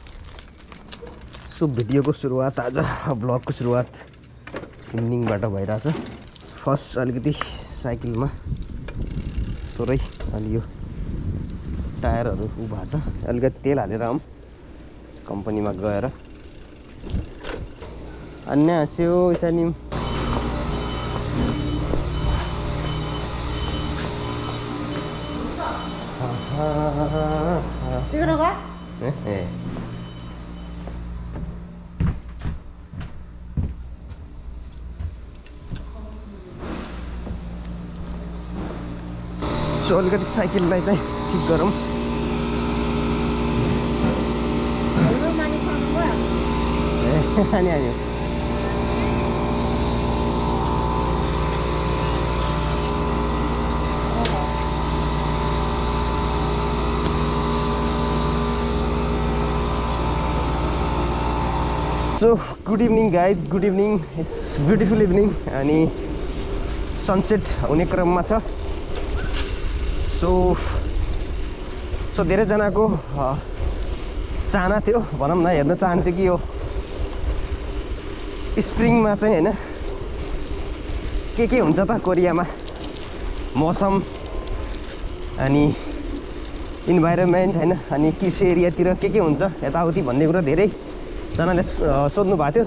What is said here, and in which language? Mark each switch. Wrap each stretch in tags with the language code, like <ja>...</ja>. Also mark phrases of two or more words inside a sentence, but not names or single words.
<ne>सो भिडियोको सुरुवात, आज ब्लगको सुरुवात इभिनिङबाट भइरहेछ। फर्स्ट अलिकति साइकलमा थोरै अनि यो टायरहरू उ भएको छ, अलिकति तेल हालेर आऊँ कम्पनीमा गएर। अन्य हाँस्यो इसानी</ne> <ko>찍으러 가? 네? 네.</ko> <ne>सो अलिकति साइकललाई चाहिँ ठिक गरौँ।</ne> <ko>얼마만에 타는 거야? 아니 아니요.</ko> <en>So good evening guys, good evening. It's beautiful evening</en> <ne>अनि सनसेट हुने क्रममा छ। सो धेरै जनाको चाहना थियो भनौँ न, हेर्न चाहन्थ्यो कि यो स्प्रिङमा चाहिँ हैन के हुन्छ त कोरियामा, मौसम अनि इन्भाइरोमेन्ट हैन, अनि कृषि एरियातिर के हुन्छ यताउति भन्ने कुरा धेरै जनाले सोध्नु भएको थियो।</ne>